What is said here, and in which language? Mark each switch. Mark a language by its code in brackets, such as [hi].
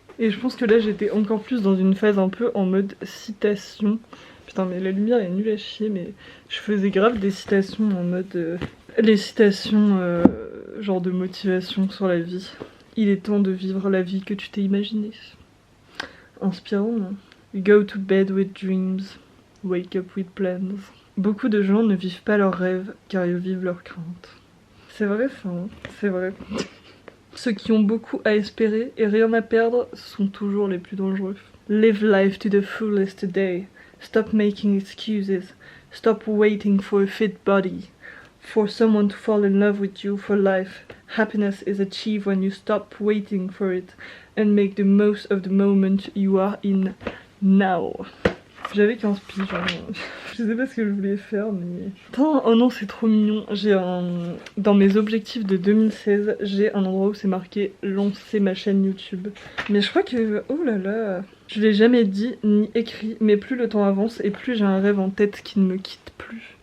[fr] Et je pense que là j'étais encore plus dans une phase un peu en mode citation. Putain mais la lumière est nulle à chier, mais je faisais grave des citations en mode... les citations genre de motivation sur la vie. Il est temps de vivre la vie que tu t'es imaginée. Inspirant, non? [en] You go to bed with dreams, wake up with plans. [fr] Beaucoup de gens ne vivent pas leurs rêves car ils vivent leurs craintes. C'est vrai ça, hein, c'est vrai. Ceux qui ont beaucoup à espérer et rien à perdre sont toujours les plus dangereux. [en] Live life to the fullest today. Stop making excuses. Stop waiting for a fit body. For someone to fall in love with you for life. Happiness is achieved when you stop waiting for it and make the most of the moment you are in now. [fr] J'avais 15 piges, je sais pas ce que je voulais faire mais... Putain, oh non c'est trop mignon, dans mes objectifs de 2016, j'ai un endroit où c'est marqué lancer ma chaîne YouTube. Mais je crois que, oh là là, je l'ai jamais dit ni écrit, mais plus le temps avance et plus j'ai un rêve en tête qui ne me quitte plus.